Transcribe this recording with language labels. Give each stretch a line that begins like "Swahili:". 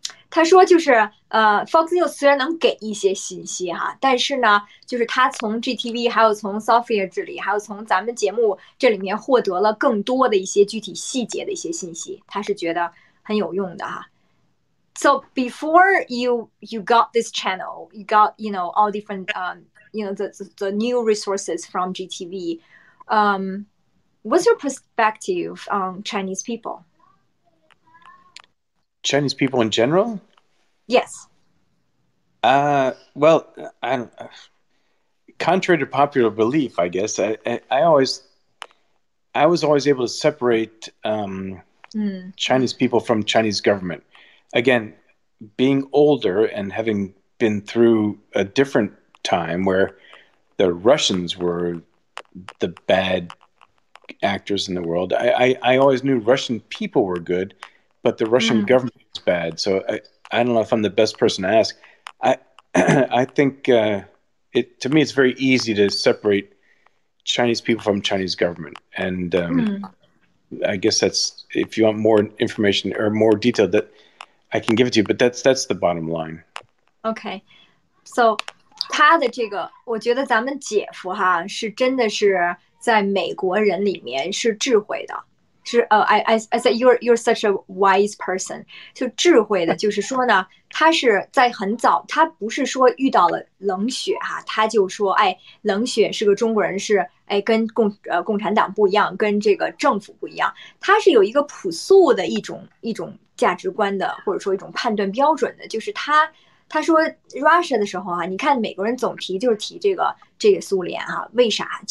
Chinese: 他说就是Fox News 虽然能给一些信息但是呢，就是他从 GTV 还有从 Sophia 这里，还有从咱们节目这里面获得了更多的一些具体细节的一些信息，他是觉得很有用的
English: So before you got this channel, you got all different the new resources from GTV. What's your perspective on Chinese people? Chinese people in general? Yes. Well, contrary to popular belief, I guess, I was always able to separate Chinese people from Chinese government. Again, being older and having been through a different time where the Russians were the bad actors in the world, I always knew Russian people were good, but the Russian government is bad. So I don't know if I'm the best person to ask. I think to me it's very easy to separate Chinese people from Chinese government, and I guess that's, if you want more information or more detail, that I can give it to you. But that's the bottom line.
Chinese: Okay, so 他的这个，我觉得咱们姐夫是真的是在美国人里面是智慧的。是
English: I said you're such a wise person，
Chinese: 就智慧的，就是说呢，他是在很早，他不是说遇到了冷血他就说冷血是个中国人是跟共产党不一样，跟这个政府不一样，他是有一个朴素的一种价值观的，或者说一种判断标准的，就是他说 Russia 的时候你看美国人总提就是提这个苏联为啥？